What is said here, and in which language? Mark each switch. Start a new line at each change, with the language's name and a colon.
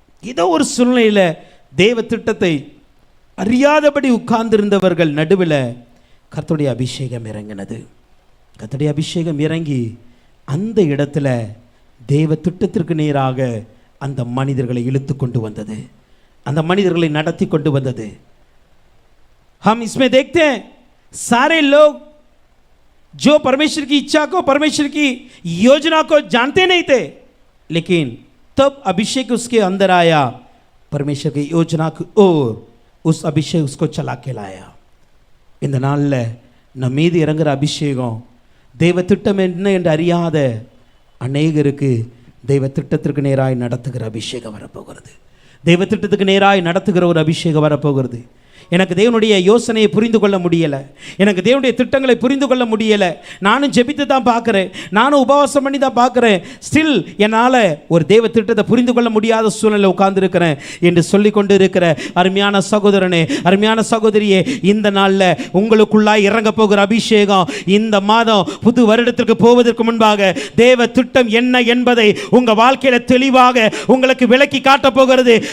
Tamil: ஏதோ ஒரு சூழ்நிலையில் தேவ திட்டத்தை அறியாதபடி உட்கார்ந்திருந்தவர்கள் நடுவில் கர்த்தருடைய அபிஷேகம் இறங்கினது. கர்த்தருடைய அபிஷேகம் இறங்கி அந்த இடத்துல தேவ திட்டத்திற்கு நேராக அந்த மனிதர்களை இழுத்து கொண்டு வந்தது, அந்த மனிதர்களை நடத்தி கொண்டு வந்தது.
Hindi: हम इसमें देखते हैं सारे लोग जो परमेश्वर की इच्छा को, परमेश्वर की योजना को जानते नहीं थे, लेकिन तब अभिषेक उसके अंदर आया, परमेश्वर की योजना की ओर उस अभिषेक उसको चला के लाया.
Tamil: இந்த நாளில் நம் மீது இறங்குற அபிஷேகம் தெய்வ திட்டம் என்ன என்று அறியாத அநேகருக்கு தெய்வ திட்டத்திற்கு நேராய் நடத்துகிற அபிஷேகம் வரப்போகிறது. தெய்வ திட்டத்துக்கு நேராய் நடத்துகிற ஒரு அபிஷேகம் வரப்போகிறது. எனக்கு தேவனுடைய யோசனையை புரிந்து கொள்ள முடியலை, எனக்கு தேவனுடைய திட்டங்களை புரிந்து கொள்ள முடியலை, நானும் ஜெபித்து தான் பார்க்குறேன், நானும் உபவாசம் பண்ணி தான் பார்க்குறேன், ஸ்டில் என்னால் ஒரு தேவ திட்டத்தை புரிந்து கொள்ள முடியாத சூழ்நிலை உட்கார்ந்துருக்கிறேன் என்று சொல்லி கொண்டு இருக்கிற அருமையான சகோதரனே, அருமையான சகோதரியே, இந்த நாளில் உங்களுக்குள்ளாய் இறங்க போகிற அபிஷேகம் இந்த மாதம் புது வருடத்திற்கு போவதற்கு முன்பாக தேவ திட்டம் என்ன என்பதை உங்கள் வாழ்க்கையில் தெளிவாக உங்களுக்கு விளக்கி காட்டப் போகிறது.